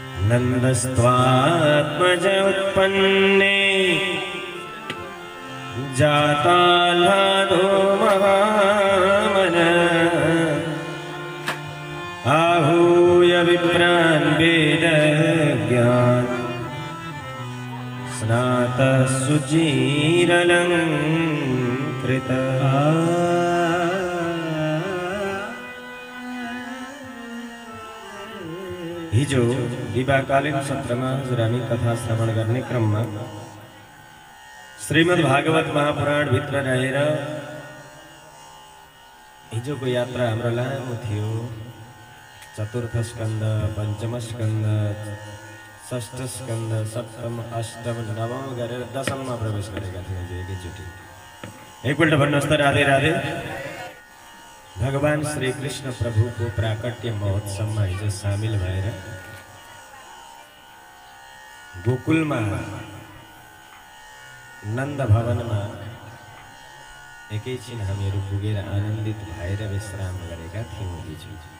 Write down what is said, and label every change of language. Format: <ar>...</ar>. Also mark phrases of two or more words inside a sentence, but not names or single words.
<sa>नन्दस्त्वात्मज उत्पन्ने जाताह्लादो महामन आहूय विप्रान् वेदज्ञान् स्नातः शुचिरलङ्कृतः।</sa> <ne>हिजो दिवाकालीन सत्रमा हजुरहरु कथा श्रवण गर्ने क्रममा श्रीमद् भागवत महापुराण भित्र रहेर हिजोको यात्रा हाम्रो लामो थियो। चतुर्थ स्कन्द, पञ्चम स्कन्द, षष्ठ स्कन्द, सप्तम, अष्टम, नवम गरेर दशममा प्रवेश गरेका थियौँ एकैचोटि। एकपल्ट भन्नुहोस् त राधे राधे। भगवान श्री कृष्ण प्रभुको प्राकट्य महोत्सवमा हिजो सामेल भएर गोकुलमा नन्द भवनमा एकैछिन हामीहरू पुगेर आनन्दित भएर विश्राम गरेका थियौँ हिजो।</ne>